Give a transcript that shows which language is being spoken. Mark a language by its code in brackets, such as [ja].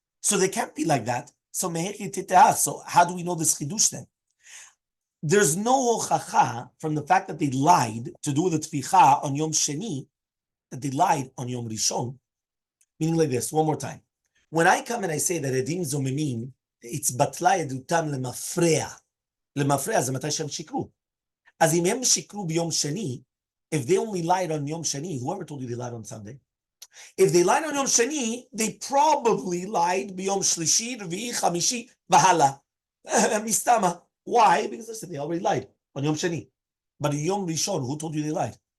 [en] So they can't be like that. So mehechi titeah. So how do we know this chidush then? There's no hochacha from the fact that they lied to do the tvicha on Yom Sheni, that they lied on Yom Rishon. Meaning like this, one more time. When I come and I say that edim zomimim [he] it's בטלה עדותם למפרע. למפרע זה מתי שהם שיקרו. אז אם הם שיקרו ביום שני, [en] if they only lied on Yom Shani, whoever told you they lied on Sunday, if they lied on Yom Shani, they probably lied biyom Shlishi, Revi'i, Chamishi, Vahala. Mistama. Why? Because listen, they already lied on Yom Shani. But in Yom Rishon, who told you they lied?